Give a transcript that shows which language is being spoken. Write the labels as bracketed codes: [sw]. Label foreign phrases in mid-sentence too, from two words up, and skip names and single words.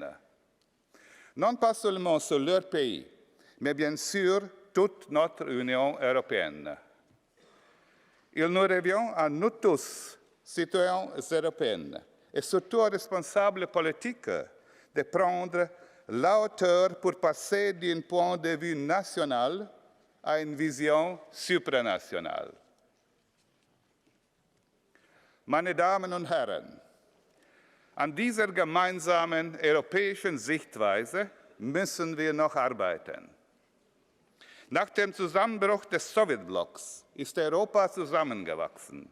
[fr] Non pas seulement sur leur pays, mais bien sûr toute notre Union européenne. Il nous revient à nous tous, citoyens européens, et surtout aux responsables politiques, de prendre la hauteur pour passer d'un point de vue national à une vision supranationale. [de] Meine Damen und Herren, an dieser gemeinsamen europäischen Sichtweise müssen wir noch arbeiten. Nach dem Zusammenbruch des Sowjetblocks ist Europa zusammengewachsen.